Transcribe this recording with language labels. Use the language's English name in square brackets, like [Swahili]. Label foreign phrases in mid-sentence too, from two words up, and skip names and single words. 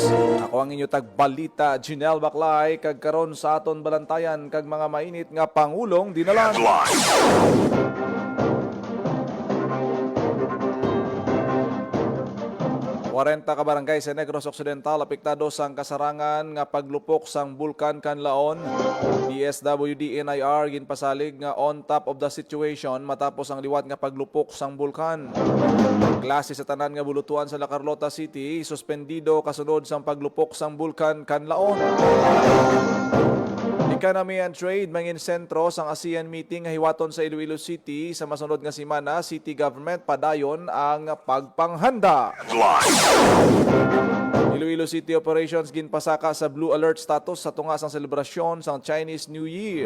[Hiligaynon] Ako ang inyo tagbalita, Jinel Baclay, kag karon sa aton balantayan kag mga mainit nga pangulong dinalan. 40 ka barangay sa Negros Occidental apektado sang kasarangan nga paglupok sang bulkan Kanlaon. DSWD NIR ginpasalig nga [English] on top of the situation [Hiligaynon] matapos ang liwat nga paglupok sang bulkan. Klase sa tanan nga bulutuan sa La Carlota City suspendido kasunod sang paglupok sang bulkan Kanlaon. [English] Economy and Trade [Hiligaynon] mangin sentro sang ASEAN meeting nga hiwaton sa Iloilo City sa masunod nga semana. City government padayon ang pagpanghanda. Iloilo City operations ginpasaka sa [English] blue alert status [Hiligaynon] sa tunga sang selebrasyon sang Chinese New Year.